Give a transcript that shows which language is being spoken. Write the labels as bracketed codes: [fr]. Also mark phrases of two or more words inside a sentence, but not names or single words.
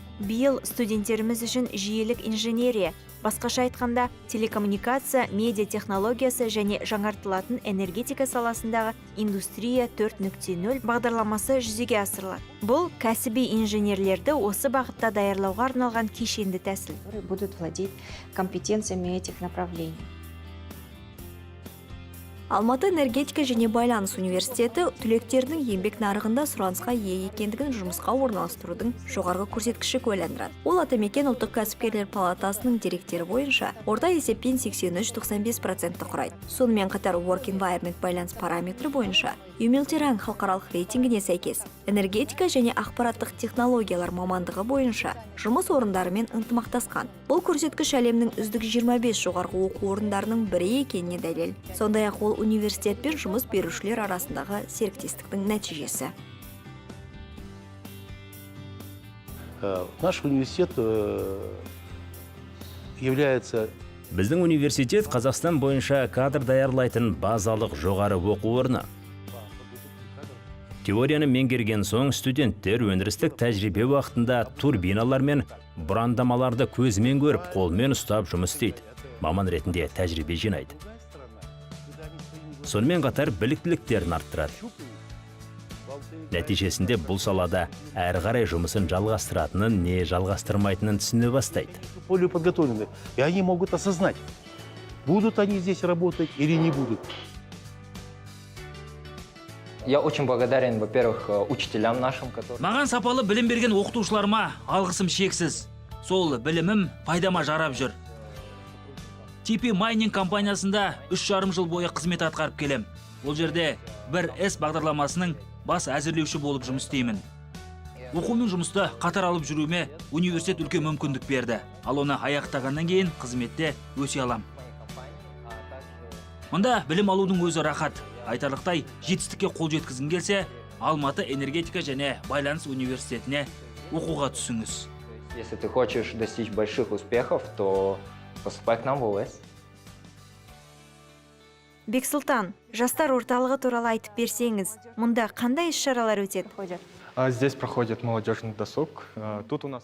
[kk] Биыл студенттеріміз үшін жүйелік инженерия, басқаша айтқанда телекоммуникация, медиа технологиясы және жаңартылатын энергетика саласындағы индустрия 4.0 бағдарламасы жүзеге асырылады. Бұл кәсіби инженерлерді осы бағытта даярлауға арналған кешенді тәсіл. [ru] Будут владеть компетенциями этих направлений. [kk] Алматы энергетика және байланыс университеті түлектердің еңбек нарығында сұранысқа ие екендігін жұмысқа орналастырудың жоғарғы көрсеткіші куәландырады. Ол Атамекен ұлттық кәсіпкерлер палатасының деректері бойынша орта есеппен 83-95% құрайды. Сонымен қатар [en] Work Environment [kk] байланыс параметрі бойынша Юмилтеран халықаралық рейтингіне сәйкес энергетика және ақпараттық технологиялар мамандығы бойынша жұмыс орындарымен ынтымақтасқан. Бұл көрсеткіш әлемнің үздік 25 жоғарғы оқу орындарының бірі екеніне дәлел. Сондай-ақ ол университет пен жұмыс берушілер арасындағы серіктестіктің нәтижесі. [ru] Наш университет является... [kk] Біздің университет Қазақстан бойынша кадр даярлайтын базалық жоғары оқу орны. Теорияны меңгерген соң студенттер өндірістік тәжірибе уақытында турбиналар мен бұрандамаларды көзімен көріп, қолмен ұстап жұмыс істейді. Маман ретінде тәжірибе жинайды. Сонымен қатар біліктіліктерін арттырады. Нәтижесінде бұл салада әрі қарай жұмысын жалғастыратынын, не жалғастырмайтынын түсіне бастайды. [ru] Более подготовлены, и они могут осознать, будут они здесь работать или не будут. Я очень благодарен, во-первых, учителям нашим, которые... [kk] Маған сапалы білім берген оқытушыларыма алғысым шексіз. Сол білімім пайдама жарап жүр. TP Mining компаниясында 3,5 жыл бойы қызмет атқарып келем. Ол жерде бір S бағдарламасының бас әзірлеуші болып жұмыс істеймін. Оқу мен жұмыста қатар алып жүруіме университет үлкен мүмкіндік берді. Ал оны аяқтағаннан кейін қызметте өсе алам. Мұнда білім алудың өзі рахат. Айтарлықтай жетістікке қол жеткізгің келсе, Алматы энергетика және байланыс университетіне оқуға түсіңіз. [ru] Если ты хочешь достичь больших успехов, то поступай к нам в ОС. [kk] Бексұлтан, жастар орталығы туралы айтып берсеңіз, мұнда қандай іс-шаралар өтеді? [ru] Здесь проходит молодежный досуг. Тут у нас...